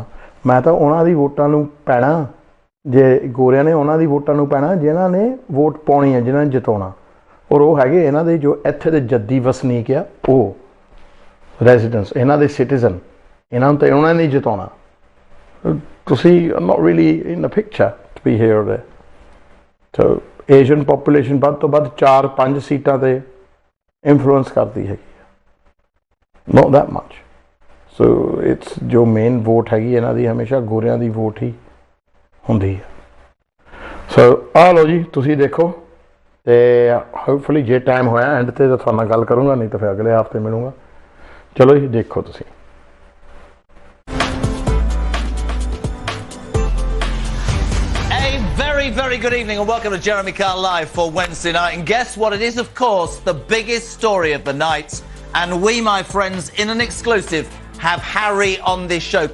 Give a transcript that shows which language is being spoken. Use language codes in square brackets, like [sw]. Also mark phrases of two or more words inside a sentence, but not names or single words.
[pa] ਮੈਂ ਤਾਂ ਉਹਨਾਂ ਦੀ ਵੋਟਾਂ ਨੂੰ ਪੈਣਾ, ਜੇ ਗੋਰਿਆਂ ਨੇ ਉਹਨਾਂ ਦੀ ਵੋਟਾਂ ਨੂੰ ਪੈਣਾ ਜਿਨ੍ਹਾਂ ਨੇ ਵੋਟ ਪਾਉਣੀ ਹੈ, ਜਿਨ੍ਹਾਂ ਨੇ ਜਿਤਾਉਣਾ। ਔਰ ਉਹ ਹੈਗੇ ਇਹਨਾਂ ਦੇ ਜੋ ਇੱਥੇ ਦੇ ਜੱਦੀ ਵਸਨੀਕ ਆ, ਉਹ ਰੈਜ਼ੀਡੈਂਸ, ਇਹਨਾਂ ਦੇ ਸਿਟੀਜ਼ਨ, ਇਹਨਾਂ ਨੂੰ ਤਾਂ ਉਹਨਾਂ ਨੇ ਜਿਤਾਉਣਾ। [en] ਤੁਸੀਂ not really in the picture to be here or there. [pa] So [en] Asian population [pa] ਵੱਧ ਤੋਂ ਵੱਧ 4-5 ਸੀਟਾਂ 'ਤੇ ਇਨਫਲੂਐਂਸ ਕਰਦੀ ਹੈਗੀ ਆ, [en] not that much. so it's [pa] ਜੋ ਮੇਨ ਵੋਟ ਹੈਗੀ ਇਹਨਾਂ ਦੀ ਹਮੇਸ਼ਾ ਗੋਰਿਆਂ ਦੀ ਵੋਟ ਹੀ ਹੁੰਦੀ ਹੈ। ਸੋ ਆਹ ਲਓ ਜੀ, ਤੁਸੀਂ ਦੇਖੋ ਤੇ ਹੋਪਫੁਲੀ ਜੇ ਟਾਈਮ ਹੋਇਆ ਐਂਡ 'ਤੇ ਤਾਂ ਤੁਹਾਡੇ ਨਾਲ ਗੱਲ ਕਰੂੰਗਾ, ਨਹੀਂ ਤਾਂ ਫਿਰ ਅਗਲੇ ਹਫ਼ਤੇ ਮਿਲੂੰਗਾ। ਚਲੋ ਜੀ, ਦੇਖੋ ਤੁਸੀਂ। [en] Very good evening and welcome to Jeremy Carl Live for Wednesday night. And guess what? It is, of course, the biggest story of the night. And we, my friends, in an exclusive, have Harry on this show.